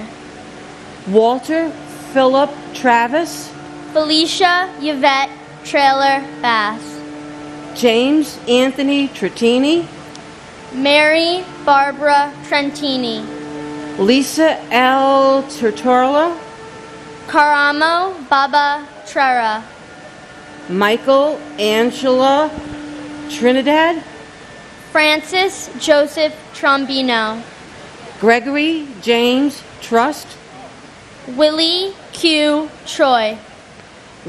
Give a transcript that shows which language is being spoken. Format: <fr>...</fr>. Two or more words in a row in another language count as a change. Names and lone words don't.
<en>Walter Philip Travis, Felicia Yvette Trailer Bass, James Anthony Tratini, Mary Barbara Trentini, Lisa L. Tortorella, Karamo Baba Trera, Michael Angela Trinidad, Francis Joseph Trombino, Gregory James Trust, Willie Q. Troy,</en>